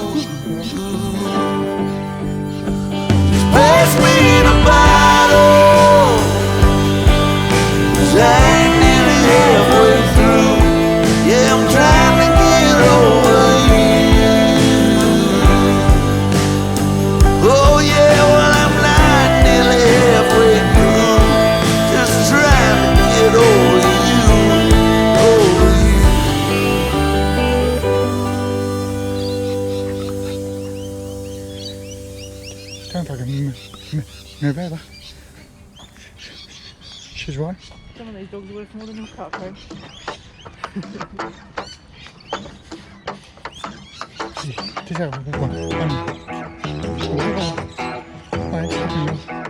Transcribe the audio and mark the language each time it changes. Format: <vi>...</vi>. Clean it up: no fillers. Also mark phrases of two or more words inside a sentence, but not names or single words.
<en>Just pass me the bottle, 'cause I ain't nearly halfway through, yeah, I'm trying to get over you. Oh yeah, well I'm not nearly halfway through, just trying to get over you, over you.</en> <da>Kan pakke med hvad der? Szechuan?</da> <en>Some of these dogs are worth more than a taco.</en> <da>Det ser godt ud. Nej, det er ikke.</da>